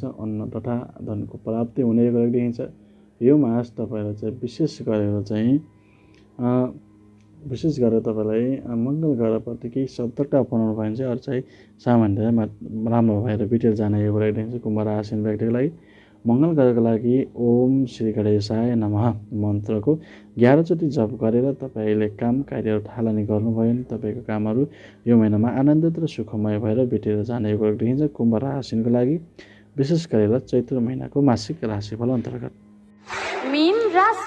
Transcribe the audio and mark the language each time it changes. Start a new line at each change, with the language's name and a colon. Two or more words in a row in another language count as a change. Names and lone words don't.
Nepali: अन्न तथा धनको प्राप्ति हुने गरेको देखिन्छ। यो मास तपाईँलाई चाहिँ विशेष गरेर तपाईँलाई मङ्गल ग्रहप्रति केही सतर्कता अपनाउनु भयो भने चाहिँ अरू चाहिँ सामान्यमा राम्रो भएर बितेर जाने यो गरेको देखिन्छ। कुम्भ राशि व्यक्तिको लागि मङ्गल ग्रहको लागि
Sanskrit: ओम श्री गणेशाय नमः
Nepali: मन्त्रको 11 चोटि जप गरेर तपाईँले काम कार्यहरू थालनी गर्नुभयो भने तपाईँको कामहरू यो महिनामा आनन्दित र सुखमय भएर बितेर जाने यो गरेको देखिन्छ। कुम्भ राशिको लागि विशेष गरेर चैत्र महिनाको मासिक राशिफल अन्तर्गत मीन राशि।